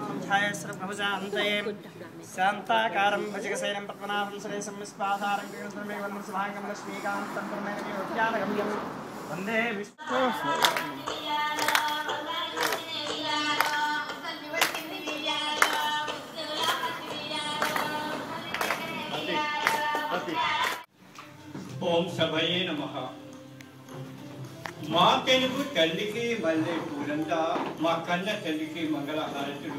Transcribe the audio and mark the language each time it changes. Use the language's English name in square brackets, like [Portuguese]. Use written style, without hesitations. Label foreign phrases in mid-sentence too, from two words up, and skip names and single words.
[Sanskrit] ध्यायश्रभुजान्तये शान्ताकारं भुजगशयनं पद्मनाभं सुरेशं विश्वाधारं कृष्णमेवं सुभागं लक्ष्मीकान्तं प्रमेयज्ञानगम्यं वन्दे विष्णु ఓం సభయే నమః. [Telugu] మా తెలుగు తల్లికి మల్లె పూలంతా, మా కన్న తల్లికి మంగళహారతులు.